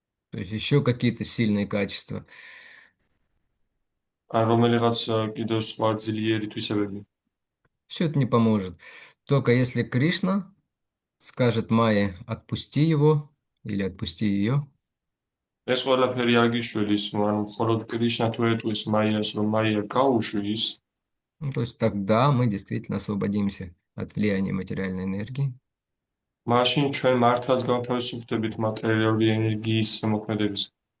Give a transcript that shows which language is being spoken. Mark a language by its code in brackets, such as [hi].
[ru] То есть еще какие-то сильные качества. [ka] ან რომელიღაც კიდევ სხვა ძლიერი თვისებები. [ru] Все это не поможет. Только если Кришна скажет Майе, отпусти его или отпусти ее, [ka] ეს ყველაფერი არ გიშველის, ანუ მხოლოდ კრიშნა თუ ეტყვის მაიას, რომ მაია გაუშვის, [ru] ну, то есть тогда мы действительно освободимся от влияния материальной энергии. [ka] მაშინ ჩვენ მართლაც განთავისუფლდებით მატერიალური ენერგიის ზემოქმედებისგან.